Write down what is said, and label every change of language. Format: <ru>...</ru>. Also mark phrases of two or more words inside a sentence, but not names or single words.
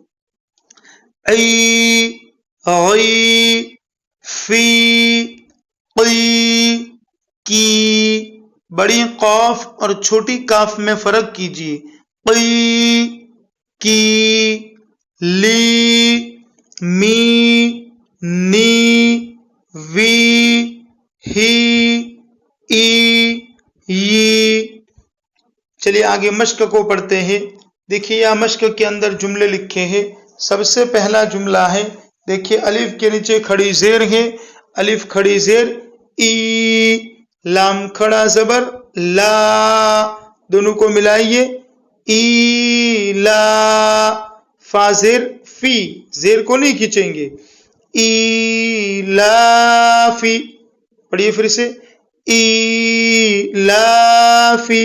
<ur>عی، غی، فی، قی، کی، بڑی قاف اور چھوٹی کاف میں فرق کیجیے، قی، کی، لی، می، نی، وی، ہی، ای، ی۔ چلیے آگے مشق کو پڑھتے ہیں۔ دیکھیے یہاں مشق کے اندر جملے لکھے ہیں۔ سب سے پہلا جملہ ہے، دیکھیے الف کے نیچے کھڑی زیر ہے، الف کھڑی زیر ای، لام کھڑا زبر لا، دونوں کو ملائیے، ای لا، فا زیر فی، زیر کو نہیں کھینچیں گے، ای لا فی، پڑھیے پھر سے، ای لا فی۔</ur>